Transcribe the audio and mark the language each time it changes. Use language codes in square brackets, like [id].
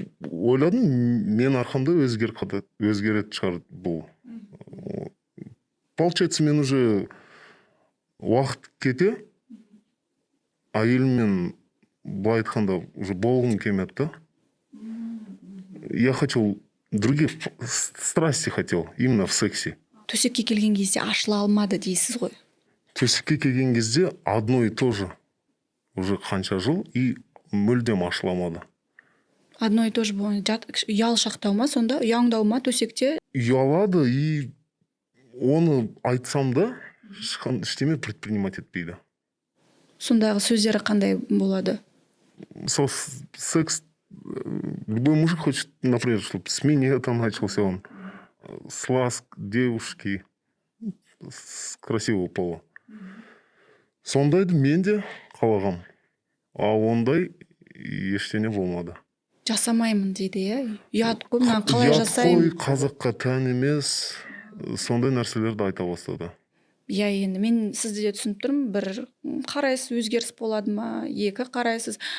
[kk] Ойладым, мен арқамда өзгеретін шығар бұл. [ru] Получается, [kk] мен уже уақыт кете, әйеліммен былай айтқанда уже болғым келмеді. [ru] Я хотел других страсти хотел, именно в сексе. [kk] Төсекке келген кезде ашыла алмады дейсіз ғой. Төсекке келген кезде [ru] одно и то же. [kk] Уже қанша жыл и мүлдем ашыламады. [ru] Одно и то же [kk] болды. Ұялшақтау ма сонда? Ұяңдау ма төсекте? Ұялады и оны айтсам да ештеме предпринимать етпейді. Сондағы сөздері қандай болады? [ru] Сол секс, любой мужик хочет, например, чтобы с минета начался он. С ласк девушки, с красивого пола. [kk] Сондайды мен де қалағам. А ондай ештеңе болмады. Жасамаймын дейді, иә? Ұят қой, мен қалай жасаймын? Ұят қой, қазаққа тән емес. Сондай нәрселерді айта бастады. Иә, енді мен сізді де түсініп тұрмын, бір қарайсыз өзгеріс болады ма, 2 қарайсыз.